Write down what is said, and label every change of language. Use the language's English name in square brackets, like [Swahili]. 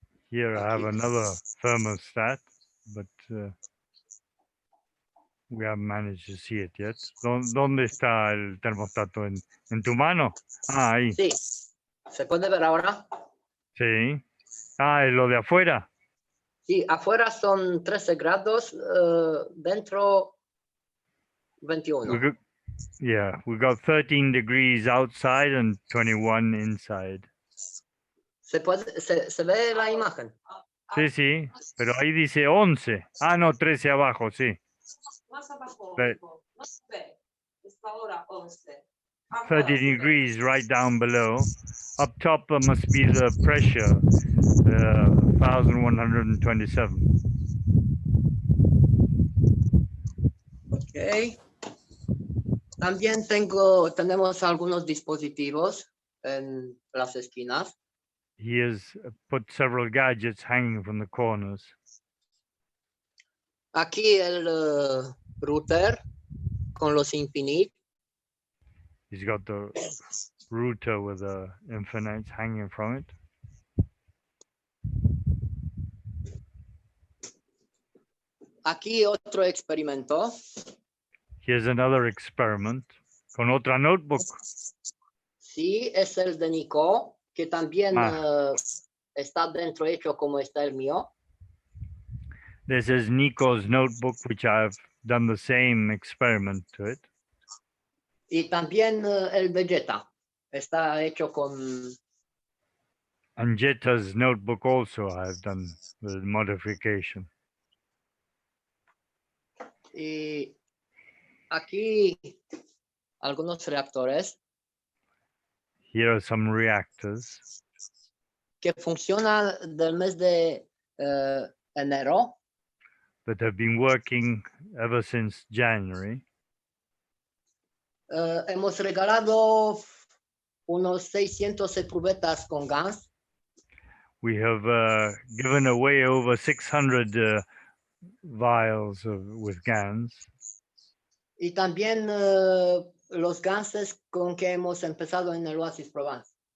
[English] Here I have another thermostat, but we haven't managed to see it yet. [Spanish] ¿Dónde está el termostato? ¿En tu mano? Ah, ahí. Sí. ¿Se puede ver ahora? Sí. Ah, ¿es lo de afuera? Sí, afuera son 13 grados, dentro 21. [English] We got 13 degrees outside and 21 inside. [Spanish] ¿Se ve la imagen? Sí, pero ahí dice 11. Ah, no, 13 abajo, sí. Más abajo, Ve. no se ve. Es ahora 11. [English] 30 degrees right down below. Up top must be the pressure, 1127. Ok. [Spanish] También tenemos algunos dispositivos en las esquinas. [English] He has put several gadgets hanging from the corners. [Spanish] Aquí el router con los infinite. [English] He's got the router with the infinites hanging from it. [Spanish] Aquí otro experimento. [English] Here's another experiment [Spanish] con otra [English] notebook. [Spanish] Sí, es el de Nico, que también está dentro hecho como está el mío. [English] This is Nico's notebook, which I've done the same experiment to it. [Spanish] Y también el Vegeta está hecho con... [English] And Jeta's notebook also I've done the modification. [Spanish] Y aquí algunos reactores [English] Here are some reactors [Spanish] que funcionan del mes de enero. [English] that have been working ever since January. [Spanish] Hemos regalado unos 600 cubetas con gas. [English] We have given away over 600 vials with GANs. [Spanish] Y también los gases con que hemos empezado en el Oasis Provence.